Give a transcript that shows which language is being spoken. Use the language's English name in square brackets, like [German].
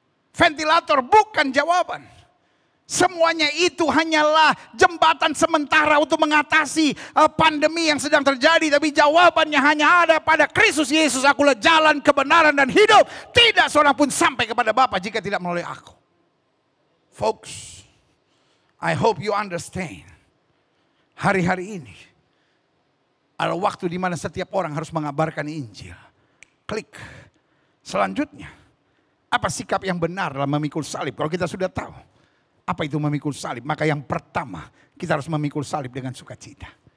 [Indonesian] Ventilator bukan jawaban. Semuanya itu hanyalah jembatan sementara untuk mengatasi pandemi yang sedang terjadi. Tapi jawabannya hanya ada pada Kristus Yesus. Akulah jalan, kebenaran dan hidup. Tidak seorang pun sampai kepada Bapa jika tidak melalui aku. [English] Folks, I hope you understand. [Indonesian] Hari-hari ini ada waktu di mana setiap orang harus mengabarkan Injil. Klik. Selanjutnya, apa sikap yang benar dalam memikul salib? Kalau kita sudah tahu. Apa itu memikul salib? Maka yang pertama kita harus memikul salib dengan sukacita.